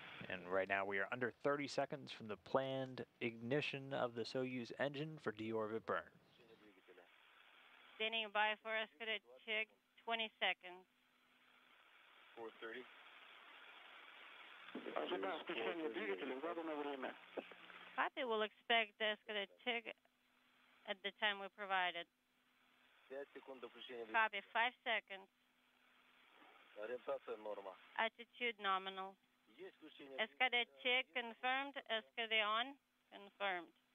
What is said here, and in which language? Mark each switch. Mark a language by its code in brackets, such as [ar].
[en] And right now we are under 30 seconds from the planned ignition of the Soyuz engine for deorbit burn. Standing by for SKD TIG, 20 seconds. 4:30. [ru] Ожидаем включения двигателя в заданное время. [en] Copy, will expect the SKD TIG at the time we provided. Copy, 5 seconds. Attitude nominal. SKD TIG confirmed, SKD on, confirmed.